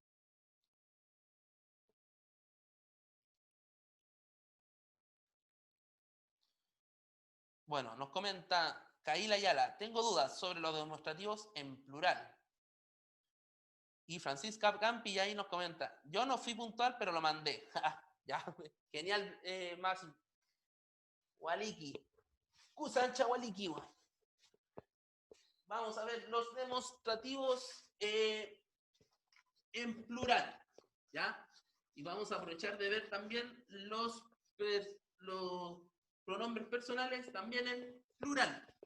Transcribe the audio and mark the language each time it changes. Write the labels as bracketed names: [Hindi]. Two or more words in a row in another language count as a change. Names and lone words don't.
[Spanish] Bueno, nos comenta Kaila Ayala, tengo dudas sobre los demostrativos en plural. Y Francisca Campi ahí nos comenta, yo no fui puntual, pero lo mandé. Ya, genial, más. [Aymara] Waliki. Kusancha Waliki. [Spanish] Vamos a ver los demostrativos en plural, ¿ya? Y vamos a aprovechar de ver también los pronombres personales también en plural.